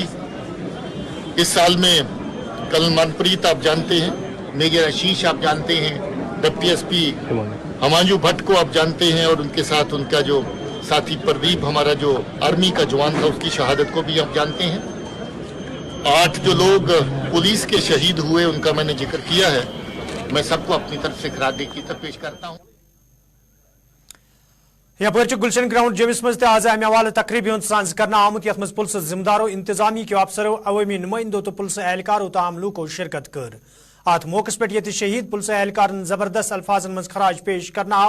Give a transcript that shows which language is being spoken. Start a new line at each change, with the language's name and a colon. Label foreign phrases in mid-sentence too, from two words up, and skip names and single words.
Hindi: इस साल में कर्नल मनप्रीत आप जानते हैं, मेजर आशीष आप जानते हैं,
English: deputy SP
Hindi: हमांजू भट्ट को आप जानते हैं, और उनके साथ उनका जो साथी प्रदीप हमारा जो आर्मी का जवान था, उसकी शहादत को भी आप जानते हैं। 8 जो लोग पुलिस के शहीद हुए उनका मैंने जिक्र किया है। मैं सबको अपनी तरफ से खराज अकीदत पेश करता हूँ।
Kashmiri: यपर गुलशन ग्राउंड जमिस मज आज अमे हवाले तकरीबी सांस कर आमुत यथ मज पुलिस जिम्मेदारों, इंतजामी के अफसरों, अवामी नुमाइंदों तो पुलिस एहलकारों तमाम लूकों शिरकत कर। अत मौके पे ये शहीद पुलिस एहलकार जबरदस्त अल्फाजन मज खराज पेश करना आव।